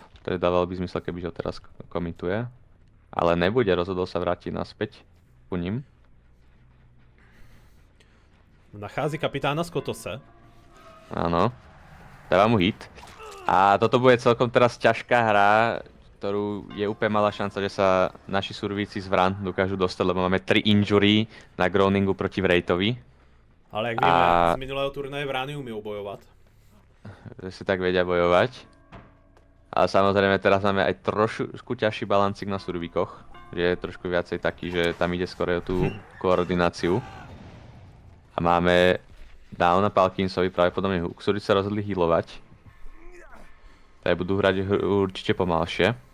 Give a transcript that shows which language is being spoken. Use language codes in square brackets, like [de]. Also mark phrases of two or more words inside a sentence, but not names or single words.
[sk] To dávalo by zmysel, keby ho teraz komituje. Ale nebude, rozhodol sa vrátiť naspäť ku ním. Nachází kapitána Skotose. Áno. Dáva mu hit. A toto bude celkom teraz ťažká hra, ktorú je úplne malá šanca, že sa naši survíci z Vran dokážu dostať, lebo máme 3 injury na Groningu proti Wraithovi. [cs] Ale jak víme, z minulého turnaje Vrány umí bojovat. [sk] Že si tak vedia bojovať. Ale samozrejme teraz máme aj trošku ťažší balancik na survíkoch. Že je trošku viacej taký, že tam ide skoro o tú koordináciu. A máme down na Palkinsovi, pravdepodobne Survíci sa rozhodli healovať. Tady budú hrať určite pomalšie.